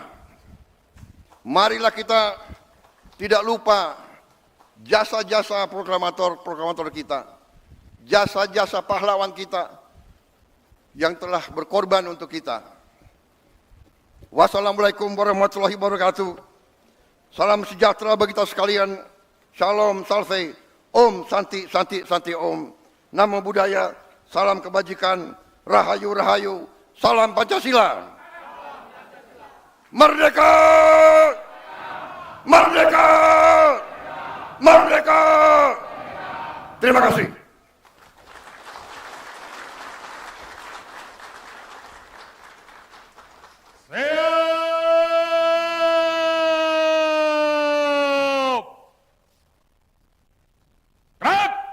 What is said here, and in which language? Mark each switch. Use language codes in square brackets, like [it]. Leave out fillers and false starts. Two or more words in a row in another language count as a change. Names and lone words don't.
[id] Marilah kita tidak lupa jasa-jasa proklamator kita, jasa-jasa pahlawan kita yang telah berkorban untuk kita. [ar] Wassalamualaikum warahmatullahi wabarakatuh. [id] Salam sejahtera bagi kita sekalian. Shalom, [sa] salve, om, santi, santi, santi, om. [pi] Namo Buddhaya, [id] salam kebajikan, rahayu, rahayu, salam Pancasila. Merdeka! Merdeka! Merdeka! Terima kasih. Siap! Gerak!